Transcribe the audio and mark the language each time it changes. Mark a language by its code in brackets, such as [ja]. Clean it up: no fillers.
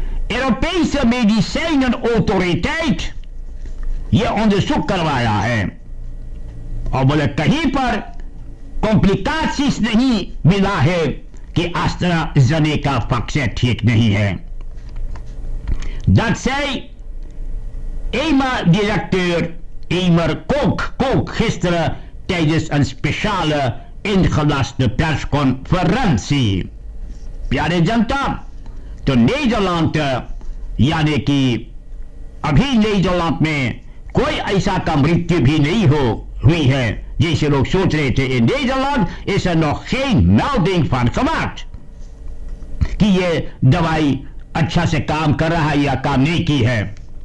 [hi] Europese medicijnenautoriteit ये onderzoek करवाया है और बोले कहीं पर कॉम्प्लिकेशंस नहीं मिला है कि AstraZeneca वैक्सीन ठीक नहीं है। [nl] Dat zei EMA-directeur Emer Koch gisteren tijdens een speciale ingelaste persconferentie. [hi] प्यारे जनता, तो नीदरलैंड यानी कि अभी नीदरलैंड में कोई ऐसा का मृत्यु भी नहीं हुई है जैसे लोग सोच रहे थे। [nl] In Nederland is er nog geen melding van gemaakt [hi] कि ये दवाई अच्छा से काम कर रहा है या काम नहीं की है।